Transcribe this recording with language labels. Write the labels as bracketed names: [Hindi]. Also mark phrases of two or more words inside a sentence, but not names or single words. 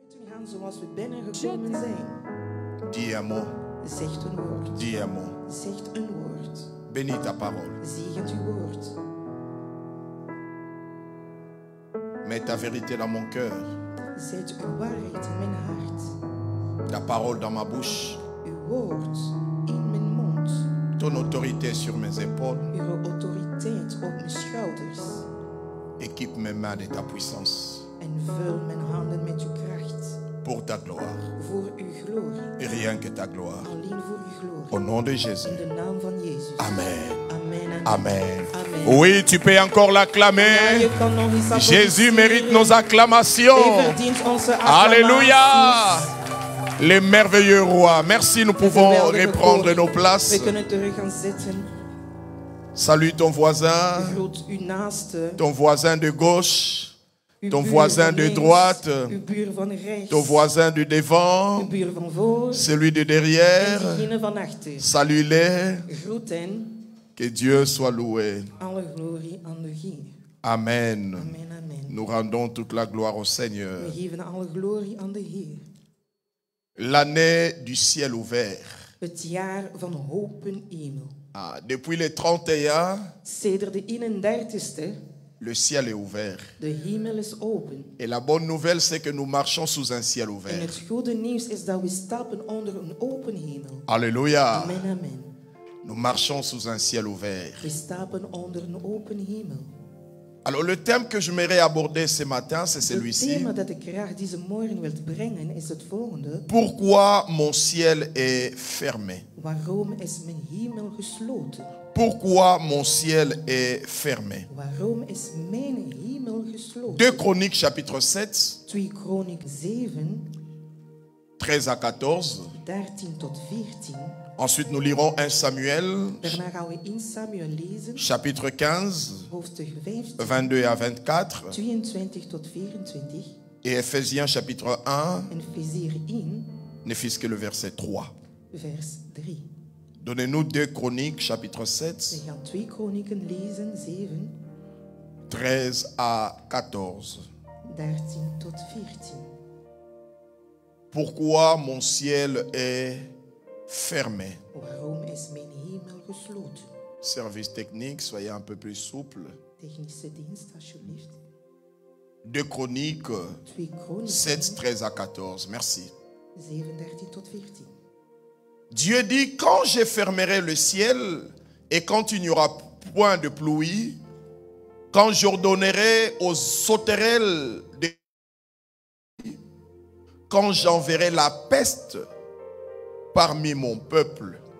[Dutch] gaan zoals we binnengekomen zijn. [French] Dis un mot. [Dutch] Zegt een woord. [French] Dis un mot. [Dutch] Zegt een woord. [French] Bénis ta parole. [Dutch] Zegent uw woord. [French] Mets ta vérité dans mon cœur. [Dutch] Zet uw waarheid in mijn hart. [French] Ta parole dans ma bouche. [Dutch] Uw woord in mijn mond. [French] Ton autorité sur mes épaules. [Dutch] Uw autoriteit op mijn schouders. [French] Équipe mes mains de ta puissance. [Dutch] En vul mijn handen met uw kracht. [French] Pour ta gloire. [Dutch] Voor uw glorie. [French] Et rien que ta gloire. [Dutch] Alleen voor uw glorie. [French] Au nom de Jésus. [Dutch] In de naam van Jezus. [French] Amen. [Dutch] Amen. [French] Amen. [Dutch] Amen. [French] Oui, tu peux encore l'acclamer. [Dutch] Ja, je kan nog eens Jésus applaudisseren. [French] mérite nos acclamations. [Dutch] Hij verdient onze acclamaties. [French] Alléluia. Les merveilleux rois. Merci, nous pouvons [Dutch] Geweldige [French] reprendre [Dutch] koning. [French] nos places. [Dutch] We kunnen terug gaan zitten. [French] Salue ton voisin, [Dutch] Groet uw naaste. [French] ton voisin de gauche, [Dutch] Uw [French] ton [Dutch] buur [French] voisin [Dutch] van de links, [French] droite, [Dutch] uw buur van rechts, [French] ton voisin du [Dutch] uw [French] devant, [Dutch] buur van voor [French] celui de [Dutch] en [French] derrière. [Dutch] diegene van achter. [French] Salue-les. [Dutch] Groet hen. [French] Que Dieu soit loué. [Dutch] Alle glorie aan de Heer. [French] Amen. [Dutch] Amen, amen. [French] Nous rendons toute la gloire au Seigneur. [Dutch] We geven alle glorie aan de Heer. [French] L'année du ciel ouvert. [Dutch] Het jaar van open hemel. [French] Ah, depuis le 31, [Dutch] Sedert de 31ste, [French] le ciel est ouvert. [Dutch] de hemel is open. [French] Et la bonne nouvelle, c'est que nous marchons sous un ciel [Dutch] En [French] ouvert. [Dutch] het goede nieuws is dat we stappen onder een open hemel. [French] Alléluia. [Dutch] Amen, amen. [French] Nous marchons sous un ciel ouvert. [Dutch] We stappen onder een open hemel. [French] Alors le thème que je m'aimerais aborder ce matin, c'est [Dutch] Het [French] celui-ci. [Dutch] thema dat ik graag deze morgen wil brengen is het volgende. [French] Pourquoi mon ciel est fermé? [Dutch] Waarom is mijn hemel gesloten? [French] Pourquoi mon ciel est fermé? [Dutch] Waarom is mijn hemel gesloten? [French] 2 Chroniques chapitre 7, [Dutch] 2 Kronieken 7, [French] 13 à 14. [Dutch] 13 tot 14. [French] Ensuite nous lirons 1 Samuel [Dutch] Daarna gaan we in Samuel lezen, [French] chapitre 15, [Dutch] hoofdstuk 15, [French] 22 à 24. [Dutch] 22 tot 24. [French] Et Ephésiens chapitre 1, [Dutch] En Efeziër 1, [French] ne fût-ce que le verset 3. [Dutch] vers 3. [French] Donnez-nous 2 Chroniques chapitre [Dutch] We 7, gaan 2 Kronieken lezen, 7, [French] 13 à 14. [Dutch] 13 tot 14. [French] Pourquoi mon ciel est fermé? [Dutch] Waarom is mijn hemel gesloten? [French] Service technique, soyez un peu plus souple. [Dutch] Technische dienst, alsjeblieft. [French] 2 Chroniques [Dutch] 2 Kronieken [French] 7, 13 à 14. Merci. [Dutch] 7, 13 tot 14. [French] Dieu dit, quand je fermerai le ciel et quand il n'y aura point de pluie, quand j'ordonnerai aux sauterelles de... quand j'enverrai la peste parmi mon peuple.